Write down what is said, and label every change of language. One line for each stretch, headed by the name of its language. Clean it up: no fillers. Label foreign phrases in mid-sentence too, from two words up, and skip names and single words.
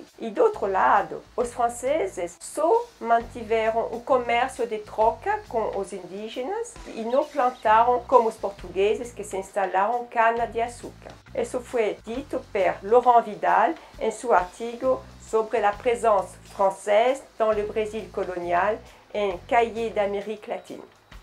Portuguese: E do outro lado, os franceses só mantiveram o comércio de troca com os indígenas e não plantaram como os portugueses que se instalaram cana-de-açúcar. Isso foi dito por Laurent Vidal em seu artigo sobre la présence française dans le Brésil colonial, un cahier d'Amérique latine.